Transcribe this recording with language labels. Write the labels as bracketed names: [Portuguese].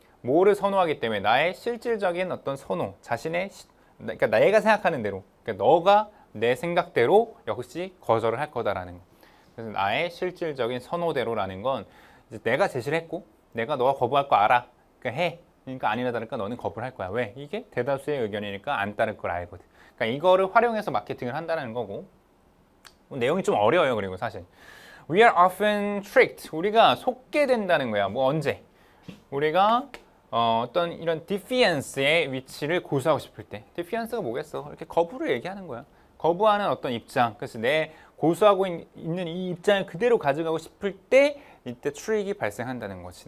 [Korean] 뭐를 선호하기 때문에 나의 실질적인 어떤 선호, 자신의 그러니까 내가 생각하는 대로, 그러니까 너가 내 생각대로 역시 거절을 할 거다라는 거. 그래서 나의 실질적인 선호대로라는 건 이제 내가 제시를 했고, 내가 너가 거부할 거 알아. 그러니까 해. 그러니까 아니나 다를까 너는 거부를 할 거야. 왜? 이게 대다수의 의견이니까 안 따를 걸 알거든. 그러니까 이거를 활용해서 마케팅을 한다는 거고, 내용이 좀 어려워요. 그리고 사실 [English] We are often tricked. [Korean] 우리가 속게 된다는 거야. 뭐 언제? 우리가 어떤 이런 defiance의 위치를 고수하고 싶을 때. defiance가 뭐겠어? 이렇게 거부를 얘기하는 거야. 거부하는 어떤 입장. 그래서 내 고수하고 있는 이 입장을 그대로 가져가고 싶을 때 이때 트릭이 발생한다는 거지.